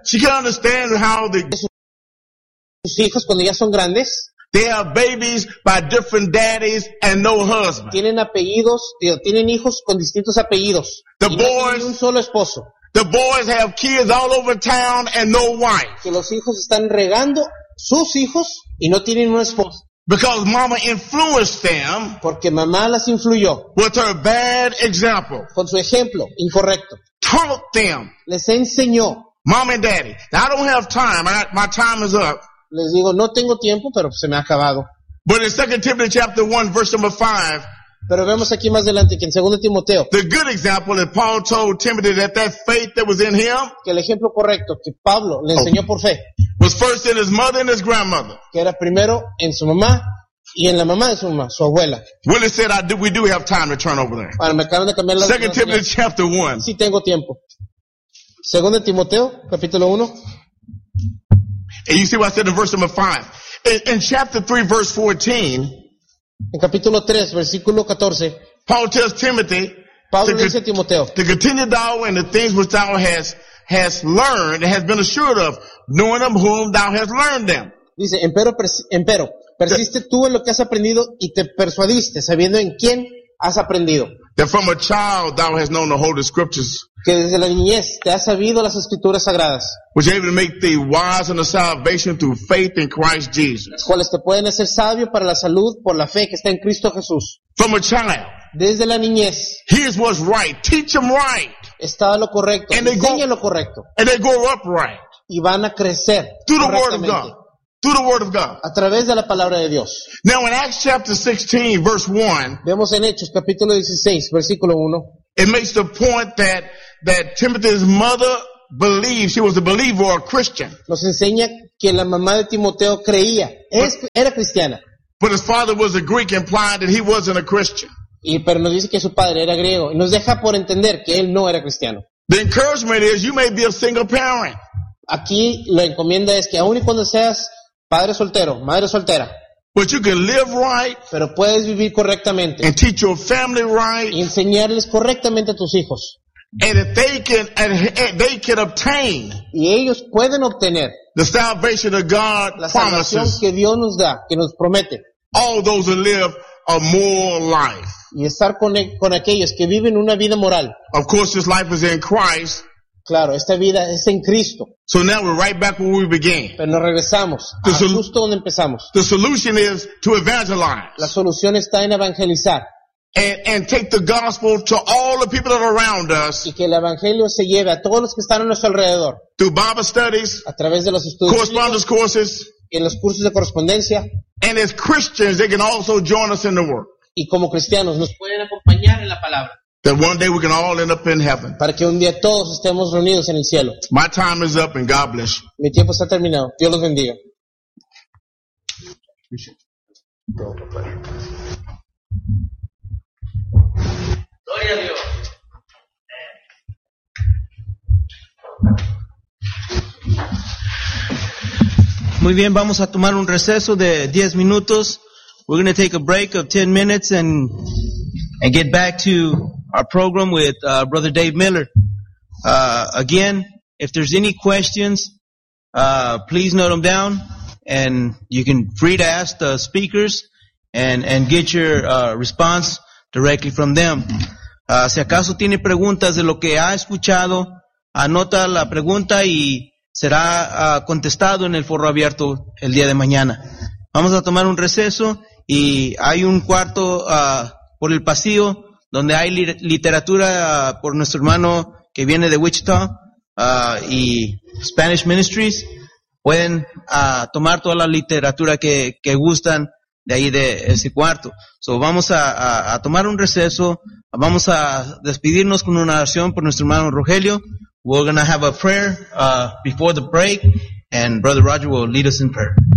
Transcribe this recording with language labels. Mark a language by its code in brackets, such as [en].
[en] She can't understand how the [es] sus hijos cuando ya son grandes. [en] They have babies by different daddies and no husband. [es] Tienen hijos con distintos apellidos. [en] The boys. [es] Y un solo esposo. [en] The boys have kids all over town and no wife. [es] Que los hijos están regando sus hijos y no tienen una esposa. [en] Because mama influenced them. [es] Porque mamá las influyó. [en] With her bad example. [es] Con su ejemplo incorrecto. [en] Taught them. [es] Les enseñó. [en] Mom and daddy. Now, I don't have time. My time is up. [es] Les digo, no tengo tiempo, pero se me ha acabado. [en] But in 2 Timothy chapter 1, verse number 5, [es] pero vemos aquí más adelante que en 2 Timoteo, [en] the good example that Paul told Timothy that faith that was in him, [es] que el ejemplo correcto que Pablo le enseñó por fe, [en] was first in his mother and his grandmother. [es] Que era primero en su mamá y en la mamá de su mamá, su abuela. [en] Willie said, we do have time to turn over there. [es] Bueno, me acaban de cambiar la [en] 2 Timothy señora. Chapter 1. [es] Sí tengo tiempo. 2 Timoteo, capítulo 1. [en] And you see what I said in verse number 5. In chapter 3, verse 14. [es] En capítulo 3, versículo 14. [en] Paul tells Timothy. [es] Pablo dice a Timoteo. [en] To continue thou in the things which thou has learned and has been assured of, knowing of whom thou hast learned them. [es] Dice, empero, persiste tú en lo que has aprendido y te persuadiste, sabiendo en quién has aprendido. [en] That from a child thou hast known the holy scriptures. [es] Que desde la niñez te has sabido las escrituras sagradas. [en] Which are able to make thee wise unto salvation through faith in Christ Jesus. [es] Las cuales te pueden hacer sabio para la salud por la fe que está en Cristo Jesús. [en] From a child. [es] Desde la niñez. [en] Here's what's right. Teach them right. [es] Está lo correcto. [en] And they [es] enseña lo correcto. [en] And they grow up right. [es] Y van a crecer [en] through the word of God. Through the word of God. [es] A través de la palabra de Dios. [en] Now in Acts chapter 16, verse 1. [es] Vemos en Hechos, capítulo 16, versículo 1. [en] It makes the point that Timothy's mother believed she was a believer or a Christian. [es] Nos enseña que la mamá de Timoteo creía. Era cristiana. [en] But his father was a Greek, implying that he wasn't a Christian. [es] Pero nos dice que su padre era griego. Y nos deja por entender que él no era cristiano. [en] The encouragement is you may be a single parent. [es] Aquí la encomienda es que aun y cuando seas padre soltero, madre soltera, [en] but you can live right, [es] pero puedes vivir correctamente, [en] and teach your family right, [es] y enseñarles correctamente a tus hijos, [en] and if they can, and they can obtain, [es] y ellos pueden obtener [en] the salvation of God, [es] la salvación [en] promises, [es] que Dios nos da, que nos promete, [en] all those who live a moral life, [es] y estar con aquellos que viven una vida moral. [en] Of course, this life is in Christ. [es] Claro, esta vida es en Cristo. [en] So now we're right back where we began. [es] Pero nos regresamos justo donde empezamos. [en] The solution is to evangelize. [es] La solución está en evangelizar. [en] And take the gospel to all the people that are around us. [es] Y que el evangelio se lleve a todos los que están a nuestro alrededor. [en] Through Bible studies. [es] A través de los estudios. [en] Correspondence courses. [es] En los cursos de correspondencia. [en] And as Christians, they can also join us in the work. [es] Y como cristianos nos pueden acompañar en la palabra. [en] That one day we can all end up in heaven. [es] Para que un día todos estemos reunidos en el cielo. [en] My time is up and God bless you. [es] Mi tiempo está terminado. Dios los bendiga. Gloria a Dios. Muy bien, vamos a tomar un receso de 10 minutos. [en] We're going to take a break of 10 minutes and get back to our program with Brother Dave Miller. Again, if there's any questions, please note them down, and you can free to ask the speakers and get your response directly from them. [es] Si acaso tiene preguntas de lo que ha escuchado, anota la pregunta y será contestado en el foro abierto el día de mañana. Vamos a tomar un receso y hay un cuarto por el pasillo donde hay literatura por nuestro hermano que viene de Wichita y Spanish Ministries. Pueden tomar toda la literatura que gustan de ahí de ese cuarto. So vamos a tomar un receso. Vamos a despedirnos con una oración por nuestro hermano Rogelio. [en] We're going to have a prayer before the break, and Brother Roger will lead us in prayer.